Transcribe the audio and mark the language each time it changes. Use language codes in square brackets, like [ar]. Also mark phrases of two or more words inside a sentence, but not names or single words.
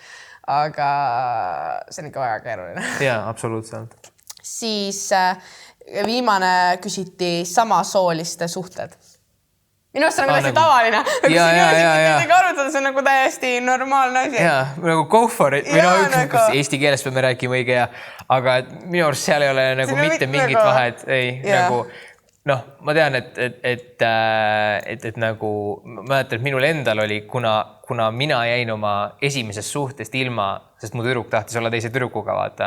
[et] Aga see on ikka väga keeruline. Jaa, absoluutselt. Siis viimane küsiti samasooliste suhted. Minu arust on nagu hästi tavaline. See on nagu täiesti normaalne asi. Jaa, nagu [en] go for it. [et] Eesti keeles peame rääkima õige, aga minu arust seal ei ole nagu mitte mingit vahet. Ei, nagu... ma tean, et nagu ma mäletan, et minul endal oli, kuna mina jäin oma esimesest suhtest ilma, sest mu tüdruk tahtis olla teise tüdrukuga, vaata.